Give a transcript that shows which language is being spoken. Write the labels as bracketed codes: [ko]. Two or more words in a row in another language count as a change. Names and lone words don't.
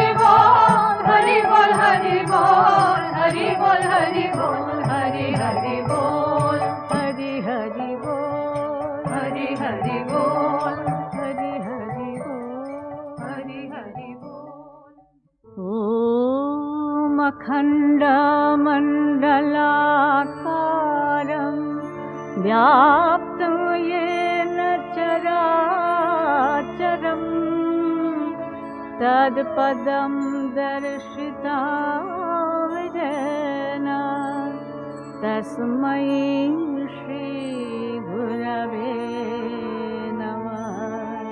[bn] বল হরি বল হরি বল হরি বল হরি বল হরি হরি বল হরি হরি বল হরি হরি বল হরি হরি বল হরি হরি বল [sa] ওম অখণ্ড মণ্ডলাকারম व्याप्तं येन चराचरं तत्पदं दर्शिता विजयेन तस्मै श्रीगुरवे नमः।